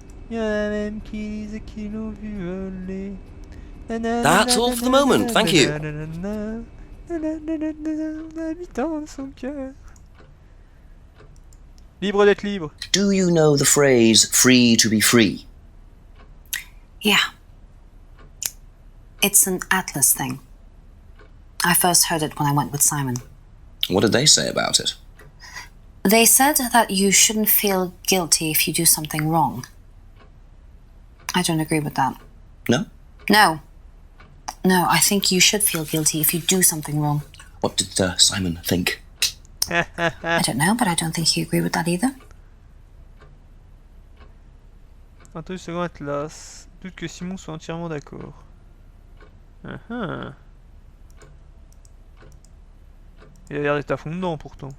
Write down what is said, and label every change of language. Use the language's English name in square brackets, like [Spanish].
[French] Il y en a même qui disent qu'ils l'ont vu voler. [English] That's all for the moment, thank you. [French] Habitant de son cœur. Libre d'être libre. [English] Do you know the phrase free to be free? Yeah. It's an Atlas thing. I first heard it when I went with Simon. What did they say about it? They said that you shouldn't feel guilty if you do something wrong. I don't agree with that. No? No. No, I think you should feel guilty if you do something wrong. What did Simon think? I don't know, but I don't think he agreed with that either. [French] 22 secondes Atlas. Doute que Simon soit entièrement d'accord. Il a l'air d'être à fond dedans pourtant.